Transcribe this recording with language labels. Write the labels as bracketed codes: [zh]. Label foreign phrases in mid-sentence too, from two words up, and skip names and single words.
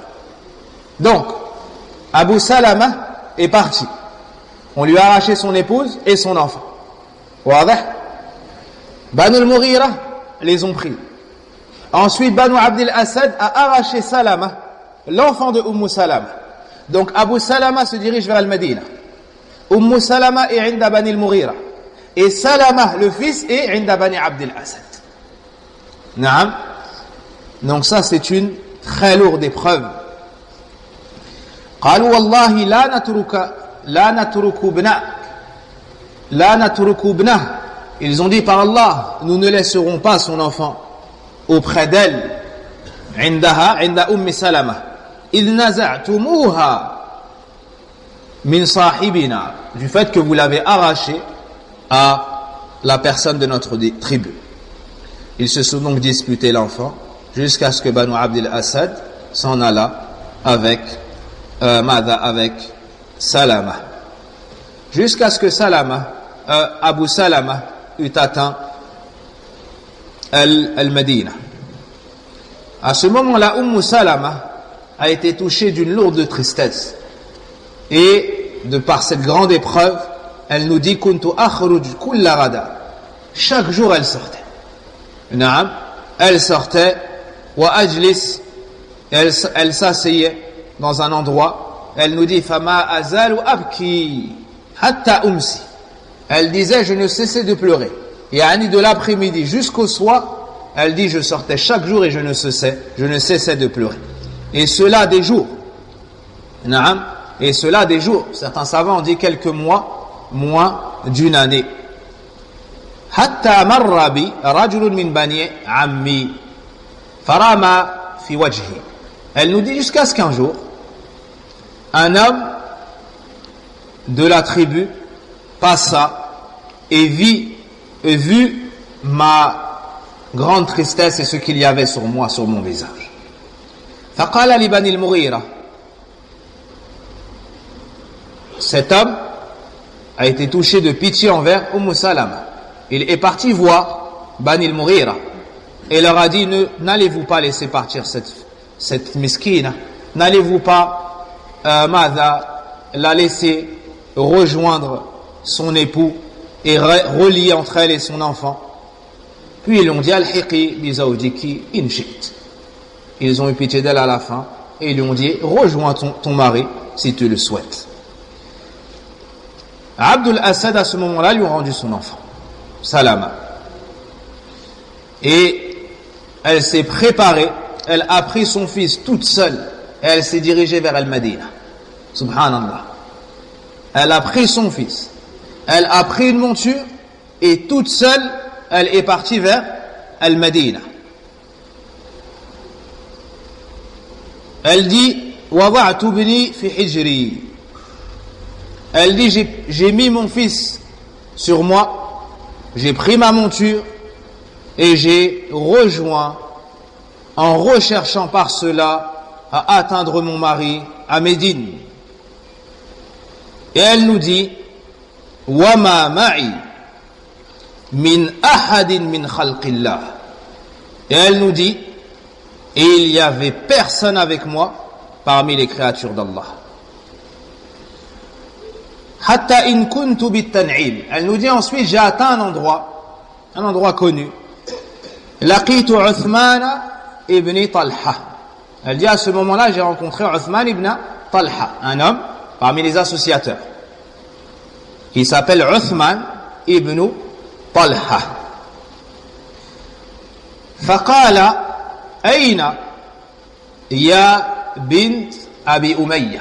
[fr] Donc, Abu Salama est parti. On lui a arraché son épouse et son enfant. Banu al-Mughira les ont pris. Ensuite, Banu Abdil Asad a arraché Salama, l'enfant de Salama. Donc, Abu Salama se dirige vers Al-Madina. Salama est inda Bani al-Mughira. Et Salama, le fils, est inda Bani Abdil Asad. Naam. Donc ça, c'est une très lourde épreuve. [ar] قالوا والله لا نترك ابنه. [fr] Ils ont dit par Allah, nous ne laisserons pas son enfant auprès d'elle. [ar] عند سلمة إذ نزعتموها من صاحبنا, [fr] du fait que vous l'avez arraché à la personne de notre tribu. Ils se sont donc disputés l'enfant jusqu'à ce que Banu Abdil Asad s'en alla avec Salama, jusqu'à ce que Abu Salama eut atteint Al-Madina. À ce moment-là, Salama a été touchée d'une lourde tristesse, et de par cette grande épreuve, elle nous dit: [ar] كنت أخرج كل غداة. [fr] Chaque jour elle sortait. Naam, elle sortait, [ar] وأجلس, [fr] elle s'asseyait dans un endroit. Elle nous dit: [ar] فما أزال أبكي حتى أمسي. [fr] Elle disait: je ne cessais de pleurer. Et de l'après-midi jusqu'au soir, elle dit: je sortais chaque jour et je ne cessais de pleurer. Et cela des jours. Naam, et cela des jours. Certains savants ont dit quelques mois, moins d'une année. [ar] حتى مر بي رجل من بني عمي فرأى ما في وجهي. [fr] Elle nous dit jusqu'à ce qu'un jour, un homme de la tribu passa et vit ma grande tristesse et ce qu'il y avait sur moi, sur mon visage. [ar] فقال لبني المغيرة. [fr] Cet homme a été touché de pitié envers Salama. Il est parti voir Bani al-Mughira et leur a dit: n'allez-vous pas laisser partir cette miskina? N'allez-vous pas la laisser rejoindre son époux et relier entre elle et son enfant? Puis ils l'ont dit: [ar] الحقي بزوجك إن شئت. [fr] Ils ont eu pitié d'elle à la fin et ils lui ont dit: rejoins ton mari si tu le souhaites. Abdul Asad, à ce moment-là, lui a rendu son enfant, Salama. Et elle s'est préparée, elle a pris son fils toute seule et elle s'est dirigée vers Al-Madina. Subhanallah. Elle a pris son fils, elle a pris une monture et toute seule, elle est partie vers Al-Madina. Elle dit: [ar] وضعت ابني في حجري. [fr] Elle dit: j'ai mis mon fils sur moi, j'ai pris ma monture et j'ai rejoint, en recherchant par cela à atteindre mon mari à Médine. Et elle nous dit: [ar] وما معي من أحد من خلق الله. [fr] Et elle nous dit: et il n'y avait personne avec moi parmi les créatures d'Allah. [ar] حتى إن كنت بالتنعيم. [fr] Elle nous dit ensuite: j'ai atteint un endroit connu. [ar] لقيت عثمان بن طلحة. [fr] Elle dit: à ce moment-là, j'ai rencontré Uthman ibn Talha, un homme parmi les associateurs, qui s'appelle Uthman ibn [ar] طلحة فقال أين يا بنت أبي أمية.